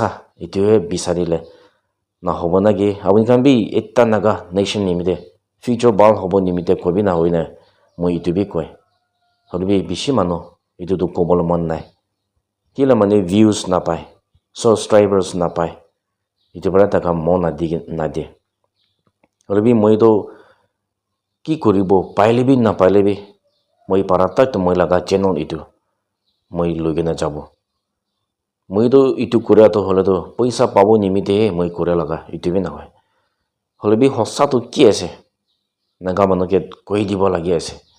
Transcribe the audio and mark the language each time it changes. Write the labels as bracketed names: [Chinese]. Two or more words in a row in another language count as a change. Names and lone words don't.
[Naga Pidgin] itu bisarile na hobo nagi awni kambi etta naga nation nimite future bal hobo nimite kobi na hoine moi itu bi koi holbi bishi mano itu to kobol mon nai kila mane views na pai subscribers na pai itu bara taka mon na de holbi moi to কি কৰিব পাইলেবি না পাইলেবি মই পাৰাত তো মই লাগা channel ইটো মই লগে না যাব মই তো ইটো কৰা তো হলে তো পইচা পাবো নিমিতে মই কৰা লাগা ইটো বি না হয় হলে বি হসা তো কি আছে নাগা মানুকে কৈ দিব লাগি আছে